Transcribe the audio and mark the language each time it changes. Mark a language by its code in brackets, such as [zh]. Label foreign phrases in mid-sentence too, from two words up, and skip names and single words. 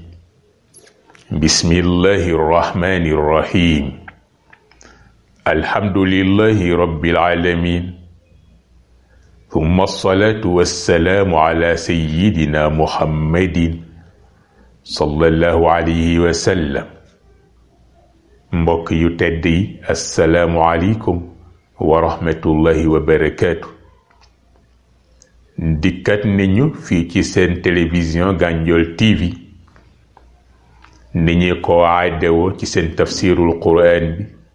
[ar] بسم الله الرحمن الرحيم. الحمد لله رب العالمين، ثم الصلاة والسلام على سيدنا محمد صلى الله عليه وسلم. [wo] mbokk yu tedd yi, [ar] السلام عليكم ورحمة الله وبركاته. [wo] dikkat nañu fii ci seen télévision Gandiol TV ni ñu ko aadewoo ci seen tafsirul Qur'an bi.